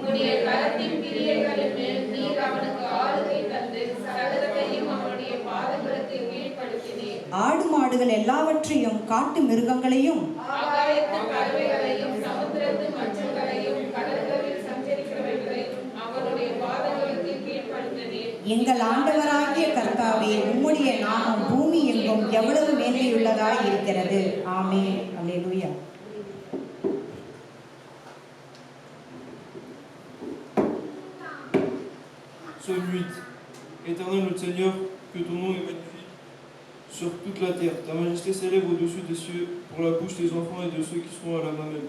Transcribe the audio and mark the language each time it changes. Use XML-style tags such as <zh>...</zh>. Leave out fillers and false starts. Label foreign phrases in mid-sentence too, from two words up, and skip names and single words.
<ta>ஆடு மாடுகள் எல்லாவற்றையும் காட்டு மிருகங்களையும் எங்கள் ஆண்டவராகிய கர்த்தாவே, உம்முடைய நாமம் பூமி எங்கும் எவ்வளவு மேன்மையுள்ளதாய் இருக்கிறது. ஆமென். அல்லேலூயா.</ta> <fr>Psaume 8. Éternel notre Seigneur, que ton nom est magnifique sur toute la terre. Ta majesté s'élève au-dessus des cieux pour la bouche des enfants et de ceux qui sont à la mamelle.</fr>